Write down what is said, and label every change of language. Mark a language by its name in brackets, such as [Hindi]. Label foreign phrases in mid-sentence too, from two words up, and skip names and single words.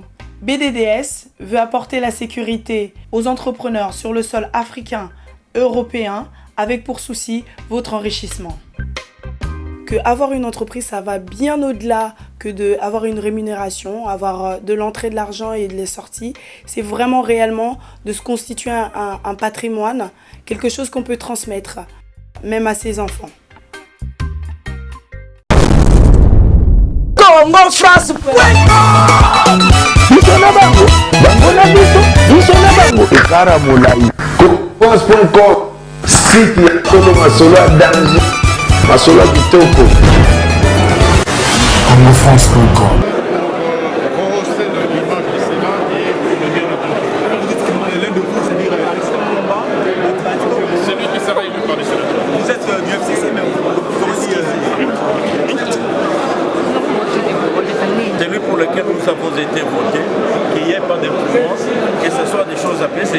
[French] BDDS veut apporter la sécurité aux entrepreneurs sur le sol africain, européen, avec pour souci votre enrichissement. Que avoir une entreprise, ça va bien au-delà que d'avoir une rémunération, avoir de l'entrée de l'argent et de les sorties. C'est vraiment réellement de se constituer un patrimoine, quelque chose qu'on peut transmettre, même à ses enfants. [Lingala] Congo France site ya Kolo Masolo ya danger Masolo ya kitoko congofrance.com. [French] Celui qui sera élu par le Sénat. Vous êtes du FCC, mais vous aussi celui pour lequel nous avons été votés, qu'il n'y ait pas d'influence, que ce soit des choses apaisées.